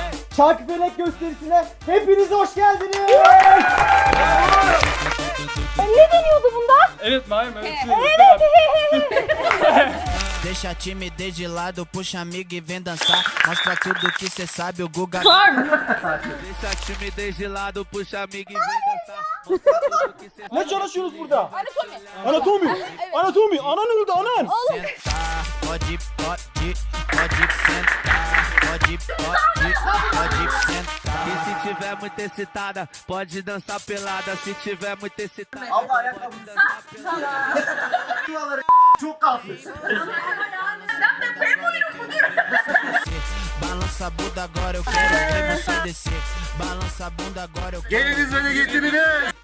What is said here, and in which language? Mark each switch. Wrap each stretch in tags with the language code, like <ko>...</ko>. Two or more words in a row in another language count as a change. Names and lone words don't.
<tr>Çarkıfelek gösterisine hepiniz hoş geldiniz. Ne deniyordu bunda? Evet Naim evet.</tr> <pt>Deixa a timidez de lado, puxa amigo e vem dançar. Mostra tudo que cê sabe, o Guga. Deixa a timidez de lado, puxa amigo e vem dançar. Mostra tudo que cê</pt> <tr>Ne çalışıyoruz burada? Anatomi. Anatomi. Anatomi. Anan öldü anan.</tr> <pt>sentar. Pode sentar. Pode sentar. E se tiver muito excitada, pode dançar pelada. Se tiver muito excitada, pode dançar pelada.</pt> <tr>Çok kalkmış.</tr> <pt>Balança a bunda agora, eu quero ver você descer. Balança a bunda agora, eu quero.</pt> <tr>Geliniz ve de getirin.</tr>